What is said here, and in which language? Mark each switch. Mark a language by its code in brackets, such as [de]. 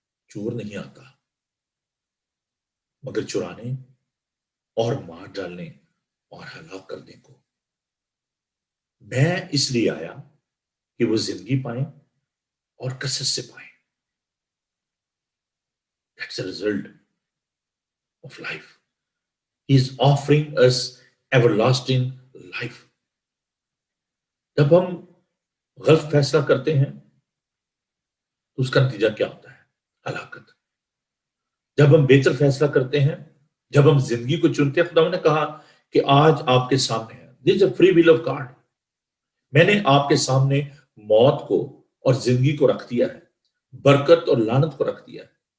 [hi] चोर नहीं आता मगर चुराने और मार डालने और हलाक करने को। मैं इसलिए आया कि वो जिंदगी पाए और कसरत से पाए। [en] That's the result of life. He is offering us everlasting life. [hi] जब हम गलत फैसला करते हैं तो उसका नतीजा क्या होता है? हलाकत। जब हम बेहतर फैसला करते हैं, जब हम जिंदगी को चुनते हैं, खुदा ने कहा कि आज आपके सामने है, this is a free will of God, मैंने आपके सामने मौत को और जिंदगी को रख दिया है, बरकत और लानत को रख दिया है।